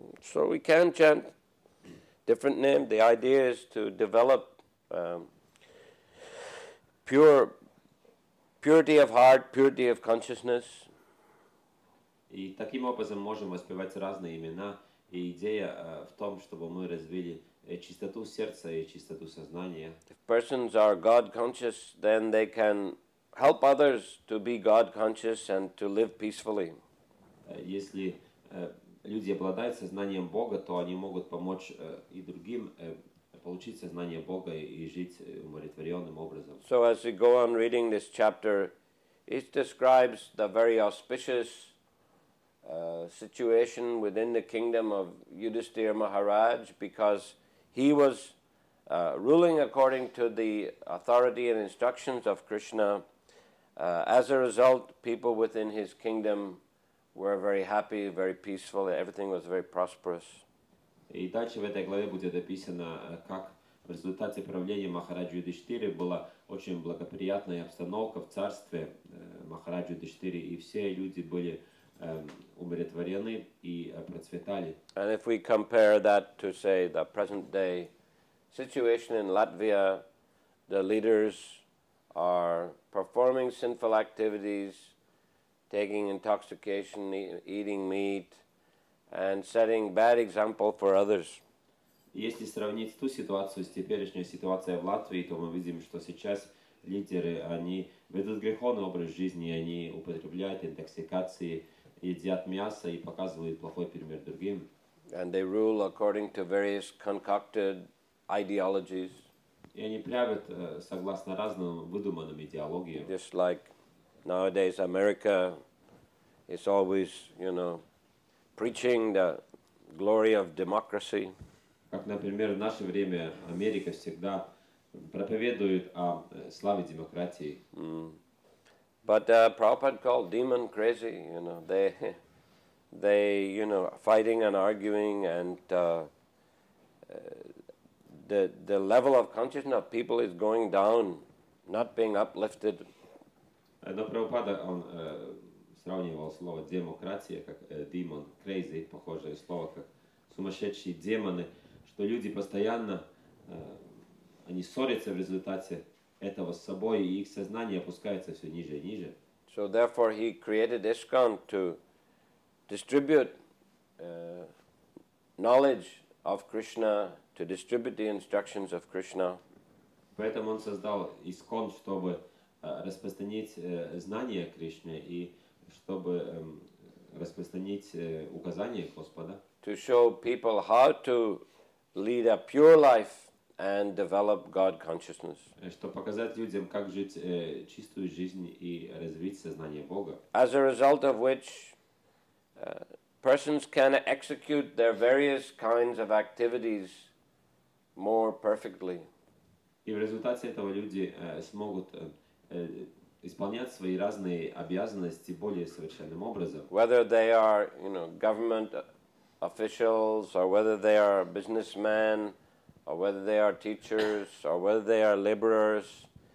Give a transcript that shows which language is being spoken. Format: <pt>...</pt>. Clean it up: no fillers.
<en>So we can chant different names. The idea is to develop purity of heart, purity of consciousness.</en> <ru>И таким образом можем воспевать разные имена. И идея в том, чтобы мы развили чистоту сердца и чистоту сознания.</ru> <en>If persons are God conscious, then they can help others to be God conscious and to live peacefully.</en> <ru>Если люди обладают сознанием Бога, то они могут помочь и другим получить сознание Бога и жить умиротворенным образом.</ru> <en>So as we go on reading this chapter, it describes the very auspicious situation within the kingdom of Yudhisthira Maharaj, because he was ruling according to the authority and instructions of Krishna. As a result, people within his kingdom were very happy, very peaceful, everything was very prosperous.</en> <ru>И дальше в этой главе будет описано, как в результате правления Махараджа Юдхиштиры была очень благоприятная обстановка в царстве Махараджа Юдхиштиры, и все люди были умиротворены и процветали.</ru> <en>And if we compare that to, say, the present day situation in Latvia, the leaders are performing sinful activities, taking intoxication, eating meat, and setting bad example for others.</en> <ru>Если сравнить ту ситуацию с теперешней ситуацией в Латвии, то мы видим, что сейчас лидеры, они ведут греховный образ жизни, они употребляют интоксикации, едят мясо и показывают плохой пример другим.</ru> <en>And they rule according to various concocted ideologies.</en> <ru>И они правят согласно разным выдуманным идеологиям.</ru> <en>Just like nowadays America is always, preaching the glory of democracy.</en> <ru>Как, например, в наше время Америка всегда проповедует о славе демократии.</ru> <en>But Prabhupada called demon crazy, they fighting and arguing, and the level of consciousness of people is going down, not being uplifted.</en> <ru>Но Прабхупада, он сравнивал слово демократия как</ru> <en>demon, crazy,</en> <ru>похожее слово как сумасшедшие демоны, что люди постоянно, они ссорятся в результате этого с собой, и их сознание опускается все ниже и ниже.</ru> <en>So therefore he created ISKCON to distribute knowledge of Krishna, to distribute the instructions of Krishna.</en> <ru>Поэтому он создал ISKCON, чтобы распространить знания Кришны и чтобы распространить указания Господа.</ru> <en>To show people how to lead a pure life and develop God consciousness.</en> <ru>Чтобы показать людям, как жить чистую жизнь и развить сознание Бога.</ru> <en>As a result of which persons can execute their various kinds of activities more perfectly.</en> <ru>И в результате этого люди смогут исполнять свои разные обязанности более совершенным образом.</ru> <en>Whether they are, government officials, or whether they are businessmen, or whether they are teachers, or whether they are laborers.</en>